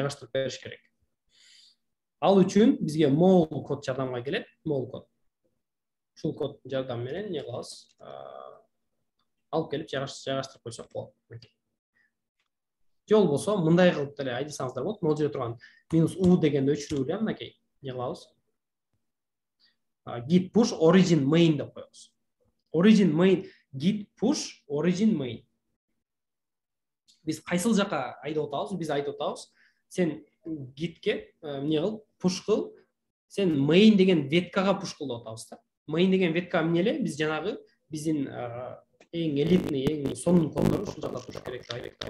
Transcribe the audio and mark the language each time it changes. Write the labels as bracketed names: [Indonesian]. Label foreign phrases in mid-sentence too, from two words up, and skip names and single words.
[Kyrgyz] Жайгаштырып бериш керек. Ал үчүн бизге могул код жардамга келет, могул код. ушул коддун жардамы менен эмне кылабыз, алып келип жайгаштырып койсок болот. Же болбосо мындай кылып деле айтсаңыздар болот. Могул жерде турган -u дегенди өчүрүп эле мынакей эмне кылабыз, [English] git push origin main деп коебуз. Origin main, git push origin main. [Kyrgyz] Биз кайсыл жака айдап атабыз? Биз айтып атабыз, сен gitке эмне кыл, push кыл, сен main деген веткага push кыл деп атабыз да. Main деген ветка эмне эле? Биз жанагы биздин эң элитный, эң сонун коддору ушул жакта туруш керек деп айтып.